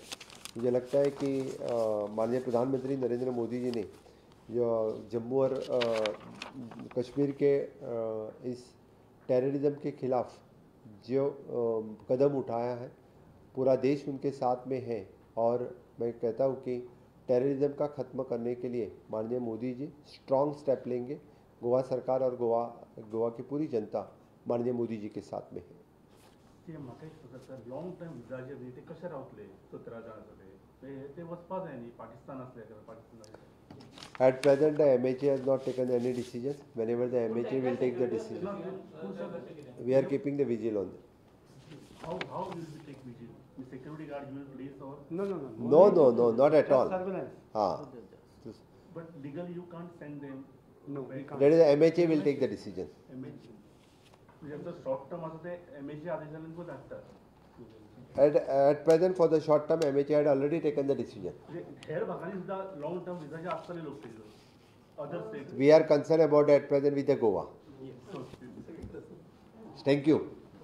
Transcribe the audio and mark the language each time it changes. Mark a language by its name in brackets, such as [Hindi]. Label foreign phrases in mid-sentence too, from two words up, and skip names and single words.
[Hindi] मुझे लगता है कि माननीय प्रधानमंत्री नरेंद्र मोदी जी ने जो जम्मू और कश्मीर के इस टेररिज्म के खिलाफ जो कदम उठाया है, पूरा देश उनके साथ में है. और मैं कहता हूँ कि टेररिज्म का ख़त्म करने के लिए माननीय मोदी जी [English] strong step [Hindi] लेंगे. गोवा सरकार और गोवा की पूरी जनता माननीय मोदी जी के साथ में है. [Konkani] म्हाका दिसता सर, [English] long time [Konkani] विजाचे न्ही ते कशे रावतले 17 जाण जाले ते वचपा जाय न्ही पाकिस्तान असले पाकिस्तान. [English] At present, the MHA has not taken any decision. Whenever the MHA will take the decision, we are keeping the vigil on them. How will we take vigil? The security guard you will place or? No, not at all. Surveillance. But legally you can't send them. No, we can't. That is the MHA will take the decision. MHA. [Marathi] म्हणजे [English] short term [Marathi] असं ते MHA आदेशाने पण असतात. [English] At present, for the short term, MHA had already taken the decision. [Konkani] हेर भागांनी सुद्धा [English] long term [Konkani] विजाचे असतले लोक [English] other state. We are concerned about at present with the Goa. Thank you.